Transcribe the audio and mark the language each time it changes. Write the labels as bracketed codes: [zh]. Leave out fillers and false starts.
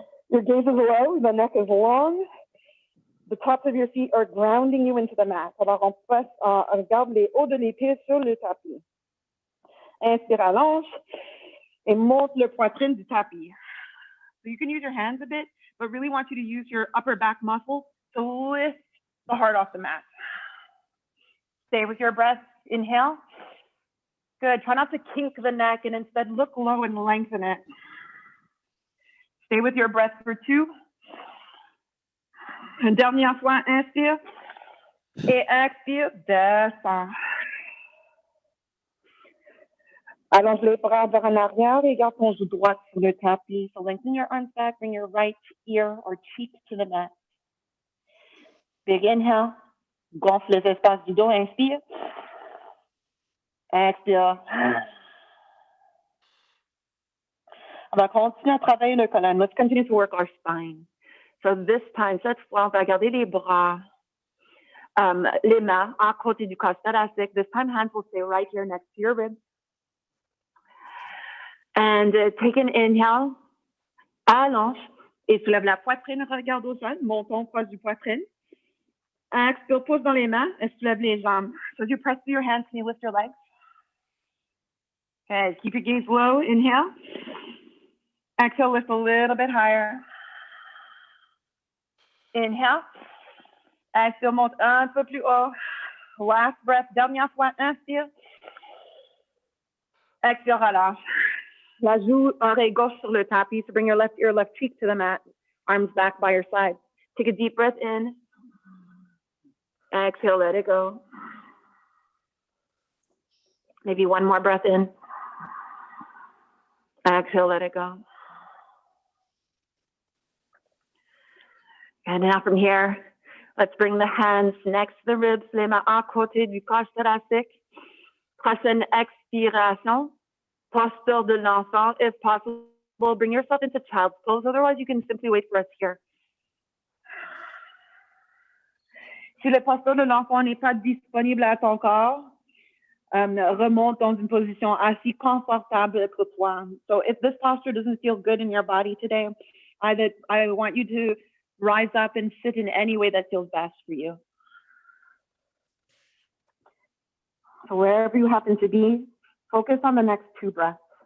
[en] Your gaze is low, the neck is long. The tops of your feet are grounding you into the mat. [fr] Alors, on regarde les hauts de les pieds sur le tapis. Inspire, allonge, et monte le poitrine du tapis. [en] So you can use your hands a bit, but really want you to use your upper back muscle to lift the heart off the mat. Stay with your breath. Inhale. Good. Try not to kink the neck and instead look low and lengthen it. Stay with your breath for 2. [fr] Une dernière fois, inspire. Et expire, descend. Allonge les bras vers en arrière et garde ton genou droit sur le tapis. [en] So lengthen your arms back, bring your right ear or cheek to the mat. Big inhale. [fr] Gonfle les espaces du dos, inspire. Expire. On va continuer à travailler le colonne. [en] Let's continue to work our spine. So this time, [fr] cette fois, on va garder les bras, les mains à côté du corps thoracique. [en] This time, hands will stay right here next to your ribs. And take an inhale. [fr] Allonge et soulève la poitrine, regarde au sol, menton proche du poitrine. Expire, pousse dans les mains et soulève les jambes. [en] So as you press through your hands, can you lift your legs? Okay, keep your gaze low. Inhale. Exhale, lift a little bit higher. Inhale. [fr] Exhale, monte un peu plus haut. [en] Last breath, [fr] dernière fois, inspire. Exhale, relâche. La joue, oreille gauche sur le tapis. [en] So bring your left ear, left cheek to the mat. Arms back by your side. Take a deep breath in. Exhale, let it go. Maybe one more breath in. Exhale, let it go. And now from here, let's bring the hands next to the ribs, [fr] les mains à côté du cage thoracique. Prochaine expiration, posture de l'enfant. [en] If possible, bring yourself into child's pose. Otherwise, you can simply wait for us here. [fr] Si le posture de l'enfant n'est pas disponible à ton corps, remonte dans une position assez confortable pour toi. [en] So if this posture doesn't feel good in your body today, I want you to rise up and sit in any way that feels best for you. So wherever you happen to be, focus on the next 2 breaths.